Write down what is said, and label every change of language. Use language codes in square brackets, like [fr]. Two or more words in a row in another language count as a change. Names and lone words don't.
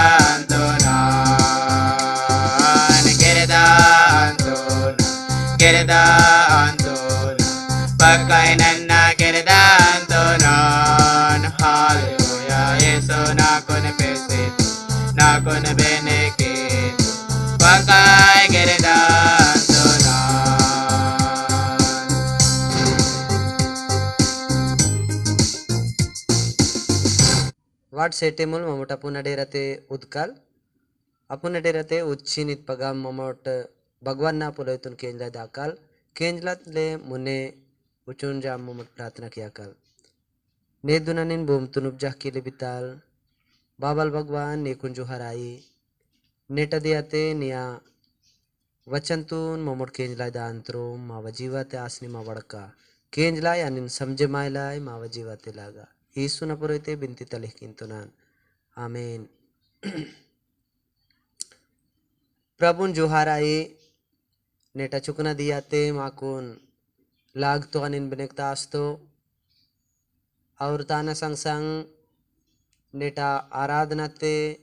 [gon] Antonan, Girda Antona, Girda Antona, pakai nanna Girda Antonan, Hallelujah, Yesu nakun pesito, nakun benekito, pakai Girda Antonan. वाट सेटेमुल ममोट अपुन डेरते उदकाल अपुन डेरते उच्छिनित पगाम ममोट भगवान ना पुलोइतुन केंजला दाकाल केंजला ले मुने उचुन जाम ममोट प्रार्थना किया काल ने दुनानिन बोम तुनुप जाके ले बिताल बाबल भगवान ने कुंजो हराई नेटा दियाते निया वचनतून मोमोट केंजलाय दांत्रो मावा जीवाते आसनी मा वड़का केंजलाय आणि समझमायलाय मावा जीवाते लागा यीशु न पुरोते बिनती तलेह किंतुनान आमीन। प्रभुन जोहाराए नेटा चुकना दियाते माकुन लाग तो अनिन बनकता आस्तो और ताना संग संग नेटा आराधनाते